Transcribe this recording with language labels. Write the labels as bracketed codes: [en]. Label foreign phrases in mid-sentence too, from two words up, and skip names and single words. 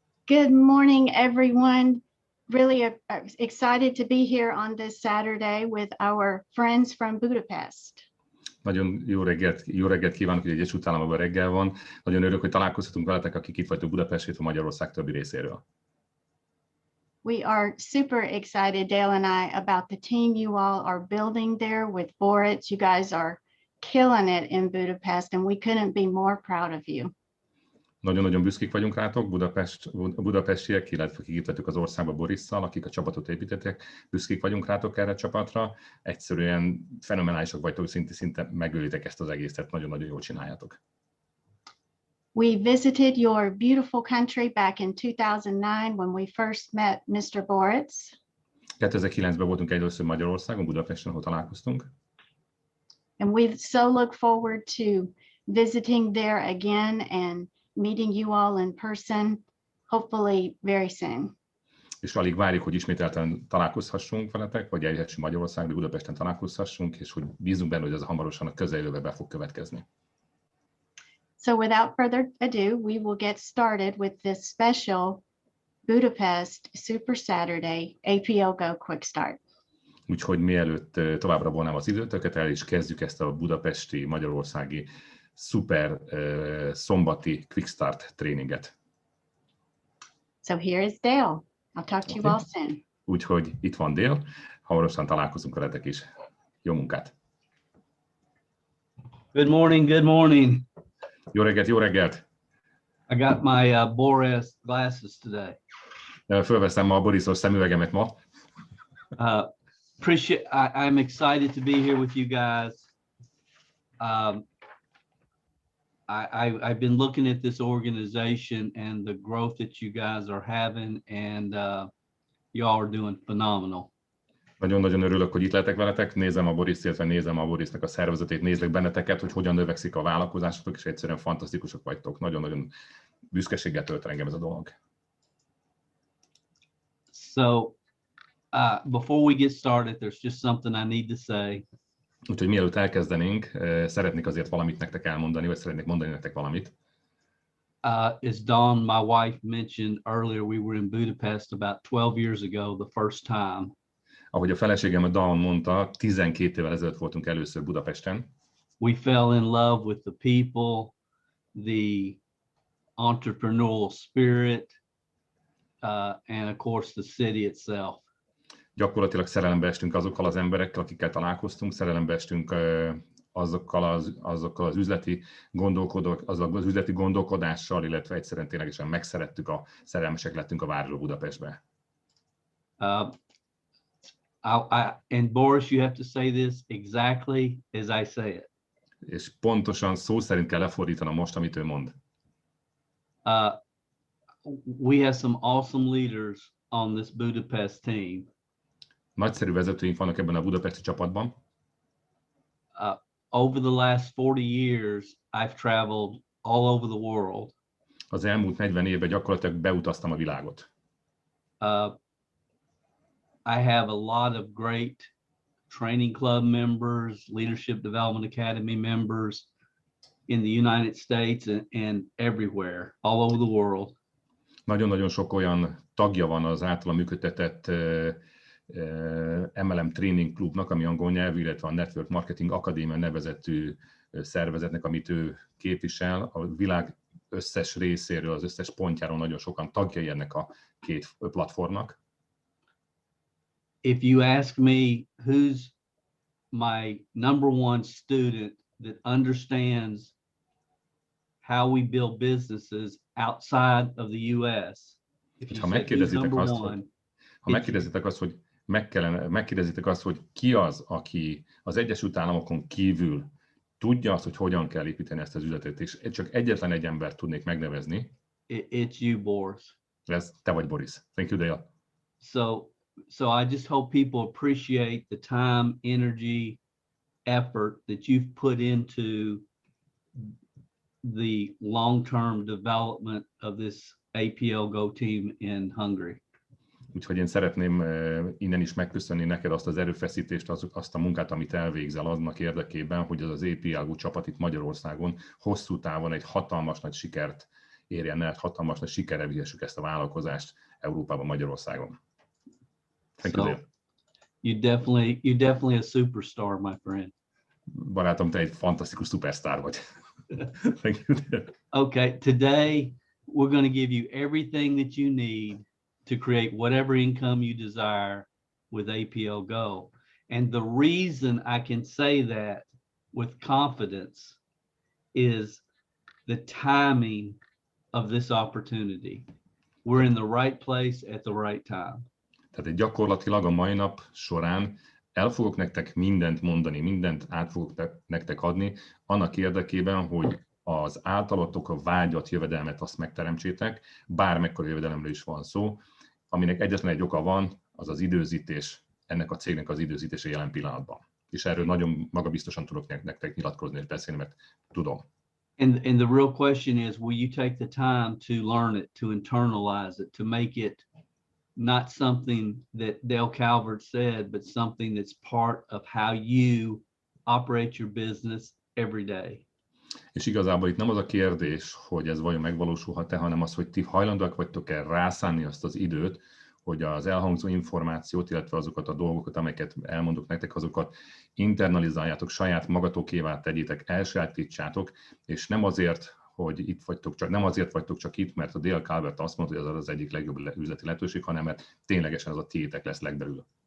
[en] Good morning, everyone. Really excited to be here on this Saturday with our friends from Budapest. [hu] Nagyon jó reggelt kívánok, hogy Egyesült Államokban reggel van. Nagyon örülök, hogy találkozhatunk veletek, akik itt vagytok Budapestről, a Magyarország többi részéről. [en] We are super excited, Dale and I, about the team you all are building there with Boris. You guys are killing it in Budapest, and we couldn't be more proud of you. [hu] Nagyon-nagyon büszkék vagyunk rátok, budapestiek, illetve akik itt vagytok az országban Borisszal, akik a csapatot építettek, büszkék vagyunk rátok erre a csapatra. Egyszerűen fenomenálisak vagytok, szinte megölitek ezt az egészet, nagyon-nagyon jól csináljátok. [en] We visited your beautiful country back in 2009 when we first met Mr. Boris. [hu] 2009-ben voltunk először Magyarországon, Budapesten, ahol találkoztunk. [en] And we so look forward to visiting there again and meeting you all in person, hopefully very soon. [hu] És alig várjuk, hogy ismételten találkozhassunk veletek, vagy eljöhessünk Magyarországra, Budapesten találkozhassunk, és hogy bízunk benne, hogy ez hamarosan a közeljövőben be fog következni. [en] So without further ado, we will get started with this special Budapest Super Saturday APLGO Quick Start. [hu] Úgyhogy mielőtt továbbra volnám az időtöket, el is kezdjük ezt a budapesti, magyarországi szuper szombati Quick Start tréninget. [en] So here is Dale. I'll talk to you all soon. [hu] Úgyhogy itt van Dale, hamarosan találkozunk veletek is. Jó munkát! [en] Good morning, good morning. [hu] Jó reggelt, jó reggelt! [en] I got my Boris glasses today. [hu] Fölveszem ma a Borisos szemüvegemet ma. [en] I'm excited to be here with you guys. I've been looking at this organization and the growth that you guys are having, and y'all are doing phenomenal. [hu] Nagyon-nagyon örülök, hogy itt lehetek veletek, nézem a Boriszt, illetve nézem a Borisnak a szervezetét, nézlek benneteket, hogy hogyan növekszik a vállalkozásotok, és egyszerűen fantasztikusok vagytok. Nagyon-nagyon büszkeséggel tölt engem ez a dolog. [en] So, before we get started, there's just something I need to say. [hu] Úgyhogy mielőtt elkezdenénk, szeretnék azért valamit nektek elmondani, vagy szeretnék mondani nektek valamit. [en] As Dawn, my wife, mentioned earlier, we were in Budapest about 12 years ago, the first time. [hu] Ahogy a feleségem Dawn mondta, 12 évvel ezelőtt voltunk először Budapesten. [en] We fell in love with the people, the entrepreneurial spirit, and of course the city itself. [hu] Gyakorlatilag szerelembe estünk azokkal az emberekkel, akikkel találkoztunk, szerelembe estünk azokkal az üzleti gondolkodással, illetve egyszerűen ténylegesen megszerettük, szerelmesek lettünk a városba, Budapestbe. [en] And Boris, you have to say this exactly as I say it. [hu] És pontosan szó szerint kell lefordítanom most, amit ő mond. [en] We have some awesome leaders on this Budapest team. [hu] Nagyszerű vezetőink vannak ebben a budapesti csapatban. [en] Over the last 40 years, I've traveled all over the world. [hu] Az elmúlt 40 évben gyakorlatilag beutaztam a világot. [en] I have a lot of great training club members, Leadership Development Academy members in the United States and everywhere, all over the world. [hu] Nagyon-nagyon sok olyan tagja van az általam működtetett MLM Training Klubnak, ami angol nyelvű, illetve a Network Marketing Akadémia nevezetű szervezetnek, amit ő képvisel. A világ összes részéről, az összes pontjáról nagyon sokan tagjai ennek a két platformnak. [en] If you ask me who's my number one student that understands how we build businesses outside of the US, [hu] ha megkérdezitek azt, hogy ki az, aki az Egyesült Államokon kívül tudja azt, hogy hogyan kell építeni ezt az üzletet, és csak egyetlen egy embert tudnék megnevezni. [en] It's you, Boris. [hu] Ez te vagy, Boris. [en] Thank you, Dale. So I just hope people appreciate the time, energy, effort that you've put into the long-term development of this APLGO team in Hungary. [hu] Úgyhogy én szeretném innen is megköszönni neked azt az erőfeszítést, azt a munkát, amit elvégzel annak érdekében, hogy az APLGO csapat itt Magyarországon hosszú távon egy hatalmas nagy sikert érjen el, hatalmas nagy sikerre vihessük ezt a vállalkozást Európában, Magyarországon. [en] Thank you, So Dale. you're definitely a superstar, my friend. [hu] Barátom, te egy fantasztikus szupersztár vagy. [en] Thank you, Dale. Okay, today we're going to give you everything that you need to create whatever income you desire with APLGO. And the reason I can say that with confidence is the timing of this opportunity. We're in the right place at the right time. [hu] Tehát gyakorlatilag a mai nap során el fogok nektek mindent mondani, mindent át fogok nektek adni, annak érdekében, hogy az általatok a vágyat, jövedelmet azt megteremtsétek, bármekkora jövedelemről is van szó, aminek egyetlen egy oka van, az az időzítés, ennek a cégnek az időzítése jelen pillanatban. És erről nagyon magabiztosan tudok nektek nyilatkozni és beszélni, mert tudom. [en] And the real question is, will you take the time to learn it, to internalize it, to make it not something that Dale Calvert said, but something that's part of how you operate your business every day? [hu] És igazából itt nem az a kérdés, hogy ez vajon megvalósulhat-e, hanem az, hogy ti hajlandóak vagytok-e rászánni azt az időt, hogy az elhangzó információt, illetve azokat a dolgokat, amelyeket elmondok nektek, azokat internalizáljátok, saját magatokévá tegyétek, elsajátítsátok, és nem azért, hogy itt vagytok csak, nem azért vagytok csak itt, mert a Dale Calvert azt mondta, hogy ez az egyik legjobb üzleti lehetőség, hanem mert ténylegesen az a tiétek lesz legbelül.